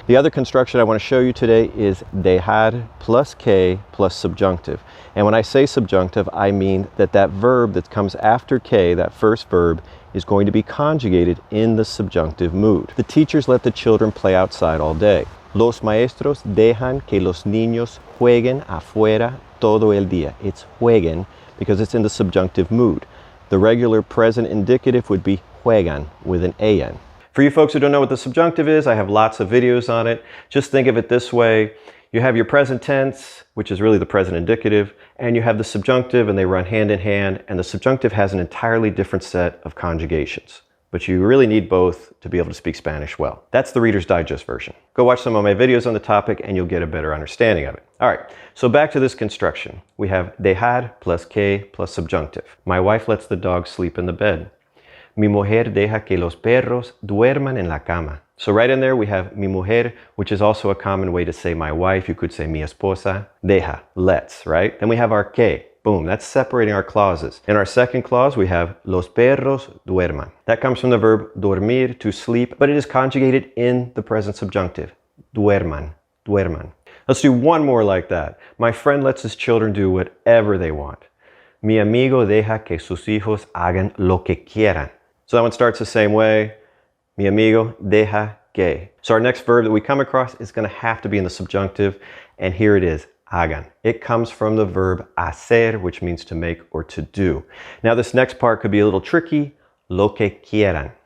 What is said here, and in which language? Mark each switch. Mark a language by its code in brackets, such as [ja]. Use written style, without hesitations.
[en] The other construction I want to show you today is dejar plus que plus subjunctive. And when I say subjunctive, I mean that verb that comes after que, that first verb, is going to be conjugated in the subjunctive mood. The teachers let the children play outside all day. [es] Los maestros dejan que los niños jueguen afuera todo el día. [en] It's jueguen because it's in the subjunctive mood. The regular present indicative would be juegan with an an. For you folks who don't know what the subjunctive is, I have lots of videos on it. Just think of it this way. You have your present tense, which is really the present indicative, and you have the subjunctive, and they run hand in hand, and the subjunctive has an entirely different set of conjugations. But you really need both to be able to speak Spanish well. That's the Reader's Digest version. Go watch some of my videos on the topic and you'll get a better understanding of it. All right, so back to this construction. We have dejar plus que plus subjunctive. My wife lets the dog sleep in the bed. [es] Mi mujer deja que los perros duerman en la cama. [en] So right in there we have mi mujer, which is also a common way to say my wife. You could say mi esposa. Deja, lets, right? Then we have our que. Boom, that's separating our clauses. In our second clause, we have [es] los perros duerman. [en] That comes from the verb dormir, to sleep, but it is conjugated in the present subjunctive. [es] Duerman, duerman. [en] Let's do one more like that. My friend lets his children do whatever they want. [es] Mi amigo deja que sus hijos hagan lo que quieran. [en] So that one starts the same way. [es] Mi amigo deja que. [en] So our next verb that we come across is going to have to be in the subjunctive, and here it is. Hagan. It comes from the verb hacer, which means to make or to do. Now this next part could be a little tricky. [es] Lo que quieran.